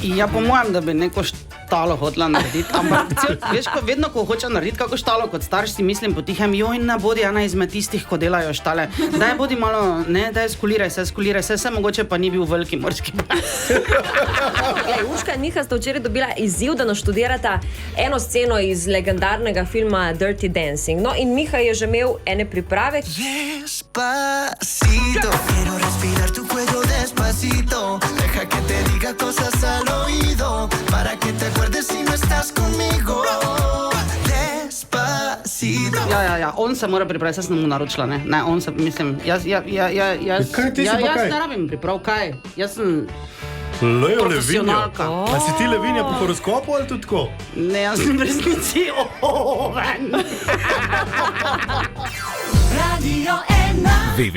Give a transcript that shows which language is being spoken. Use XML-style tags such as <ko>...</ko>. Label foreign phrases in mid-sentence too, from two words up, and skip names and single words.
<sl>Ja, po mojem, da bi neko štalo hotela narediti, ampak veš, vedno, ko hočem narediti kako štalo kot starš, si mislim potihem, joj, ne bodi ena izmed tistih, ko delajo štale, daj bodi malo, ne, daj skuliraj se, mogoče pa ni bil veliki morski pes. Urška in Miha sta včeraj dobila izziv, da naštudirata eno sceno iz legendarnega filma Dirty Dancing. No, in Miha je že imel ene priprave.</sl> <es>Despacito, quiero respirar tu cuello despacito, deja que te diga cosas al oído, para que te acuerdes si no estás conmigo. Despacito.</es> <sl>Ja, on se mora pripraviti, jaz sem mu naročila, ne, on se, mislim, jaz Kaj ti si pa kaj? Jaz ne rabim priprav, kaj, jaz sem Lejo Levinjo. profesionalka. A si ti Levinja po horoskopu ali tudi tako? Ne, jaz sem v resnici oven. Radio 1</sl>